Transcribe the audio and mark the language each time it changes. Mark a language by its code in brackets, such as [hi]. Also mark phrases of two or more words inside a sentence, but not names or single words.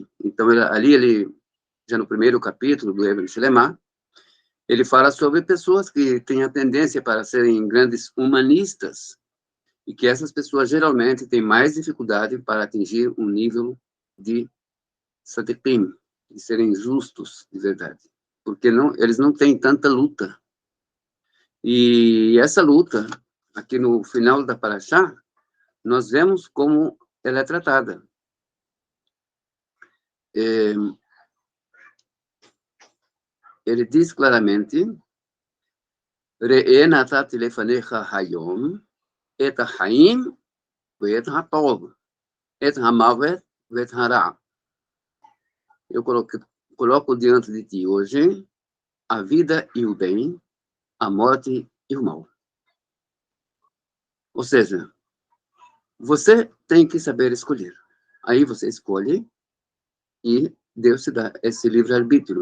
[pt] Então, ele, já no primeiro capítulo do Even Shelema, ele fala sobre pessoas que têm a tendência para serem grandes humanistas, e que essas pessoas geralmente têm mais dificuldade para atingir um nível de sadiqim, de serem justos de verdade, porque eles não têm tanta luta. E essa luta, aqui no final da Parashá, nós vemos como ela é tratada. Ele diz claramente: [he] ראה נתתי לפניך היום את החיים ואת הטוב את המות ואת הרע. [pt] Eu coloco diante de ti hoje a vida e o bem, a morte e o mal. Ou seja, você tem que saber escolher. Aí você escolhe e Deus te dá esse livre-arbítrio.